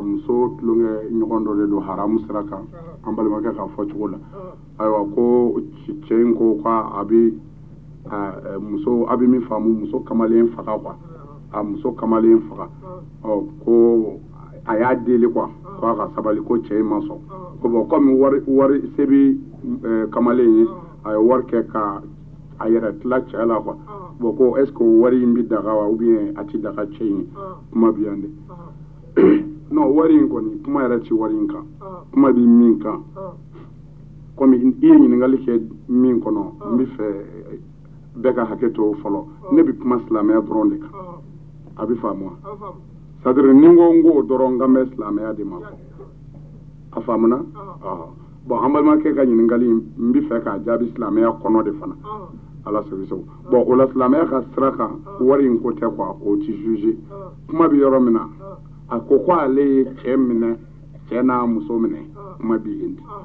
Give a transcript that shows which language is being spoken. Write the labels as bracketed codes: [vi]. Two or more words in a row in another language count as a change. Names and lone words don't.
[bm] muso tulonkɛ ɲɔgɔn dɔ de don haramu sira kan an balimakɛ ka fɔ cogo la ayiwa ko cɛ in ko k'a bɛ muso a bɛ min faamu muso kamalen faga quoi a muso kamalen faga ko a y'a deli quoi ko a ka sabali ko cɛ in ma sɔn ko bon comme wari se bɛ kamalen ye a ye wari kɛ ka a yɛrɛ tila cɛ la quoi bon ko [fr] est ce que [bm] wari in bɛ daga wa [fr] ou bien [bm] a tɛ daga cɛ in ye kuma bɛ yan de non wari in kɔni kuma yɛrɛ tɛ wari in kan kuma bɛ min kan komi i ye ɲininkali kɛ min kɔnɔ n bɛ fɛ bɛɛ ka hakɛ to fɔlɔ ne bɛ kuma silamɛya dɔrɔn de kan a bɛ faamu wa [fr] c'est à dire [bm] ni n ko n k'o dɔrɔn n kan bɛ silamɛya de ma fɔ a faamuna bon an balimakɛ ka ɲininkali n bɛ fɛ k'a jaabi silamɛya kɔnɔ de fana ala sago sago bon o la silamɛya ka sira kan wari in ko tɛ quoi o tɛ juge kuma bɛ yɔrɔ min na a ko ko ale ye cɛ minɛ cɛ n'a muso minɛ kuma bɛ yen